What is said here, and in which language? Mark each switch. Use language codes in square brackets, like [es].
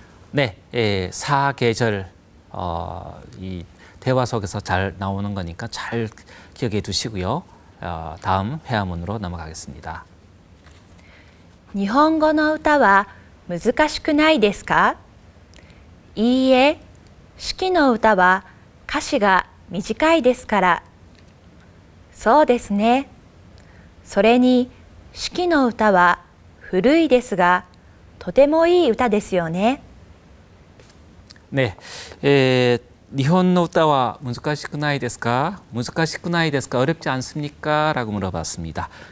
[ko] 네, 사계절 이 대화 속에서 잘 나오는 거니까 잘 기억해 두시고요. 다음 회화문으로 넘어가겠습니다. [ja] 日本語の歌は難しくないですか？いいえ、四季の歌は歌詞が短いですから。そうですね。それに四季の歌は古いですが、とてもいい歌ですよね。 네, 니혼노 우타와 무즈카시쿠나이 데스까? 무즈카시쿠나이 데스까? [ko] 어렵지 않습니까? 라고 물어봤습니다.